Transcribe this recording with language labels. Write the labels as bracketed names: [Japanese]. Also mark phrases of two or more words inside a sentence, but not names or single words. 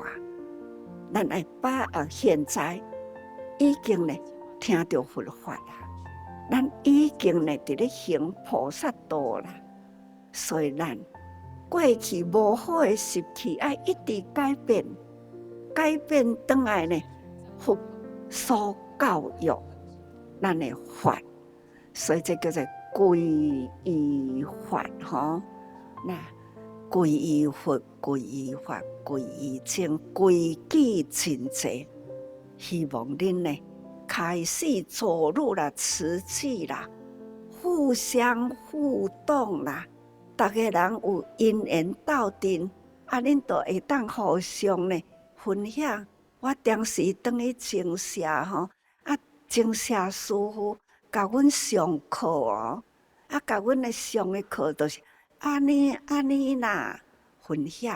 [Min Nan Chinese] 咱爱现在已经呢听到佛法啦，咱已经呢伫咧行菩萨道啦，所以咱过去无好的习气爱一直改变，改变转来呢佛所教育咱的法，所以这叫做皈依法吼。那皈依佛、皈依法、皈依僧，规矩真济。希望恁呢开始走入啦慈济啦，互相互动啦，大家人有因缘斗阵，恁就会当互相呢分享。我当时当去精舍吼，精舍师傅教阮上课哦，教阮的上的课就是安尼啦分享。